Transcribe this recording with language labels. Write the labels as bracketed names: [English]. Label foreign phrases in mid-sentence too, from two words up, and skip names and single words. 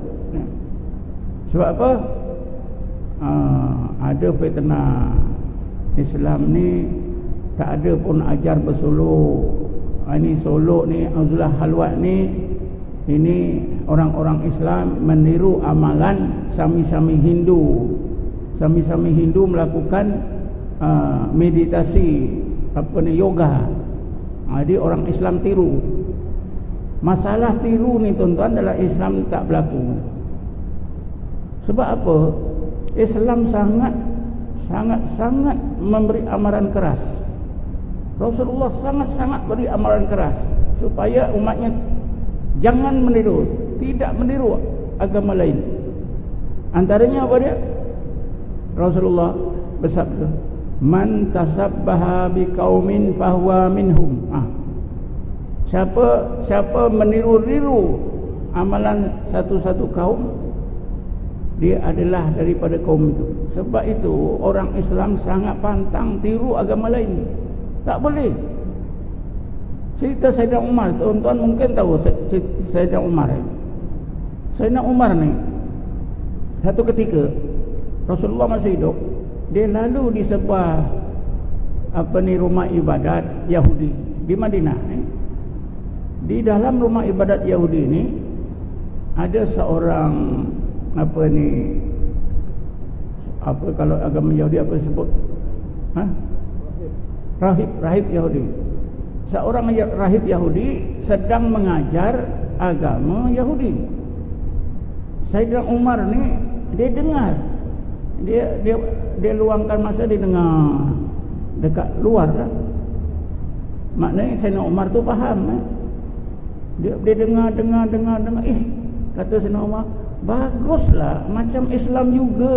[Malay] Sebab apa? Ada fitnah. Islam ni tak ada pun ajar bersolok. Ini solok ni, uzlah halwat ni, ini orang-orang Islam meniru amalan sami-sami Hindu. Sami-sami Hindu melakukan meditasi, yoga. Jadi orang Islam tiru. Masalah tiru ni tuan-tuan adalah Islam tak berlaku. Sebab apa? Islam sangat memberi amaran keras. Rasulullah sangat beri amaran keras supaya umatnya jangan meniru, tidak meniru agama lain. Antaranya apa dia? Rasulullah bersabda, [Arabic] "من تشبه بقوم فهو منهم." [Malay] Siapa meniru-niru amalan satu-satu kaum, dia adalah daripada kaum itu. Sebab itu orang Islam sangat pantang tiru agama lain. Tak boleh. Cerita Sayyidina Umar, tuan-tuan mungkin tahu Sayyidina Umar. Sayyidina Umar ni satu ketika Rasulullah masih hidup, dia lalu di sebuah rumah ibadat Yahudi di Madinah. Di dalam rumah ibadat Yahudi ini ada seorang kalau agama Yahudi apa disebut? Rahib Yahudi. Seorang rahib Yahudi sedang mengajar agama Yahudi. Sayyidina Umar ni dia dengar. Dia luangkan masa dia dengar dekat luar lah. Maknanya Sayyidina Umar tu faham. Dia dengar. Kata Sayyidina Umar, baguslah macam Islam juga.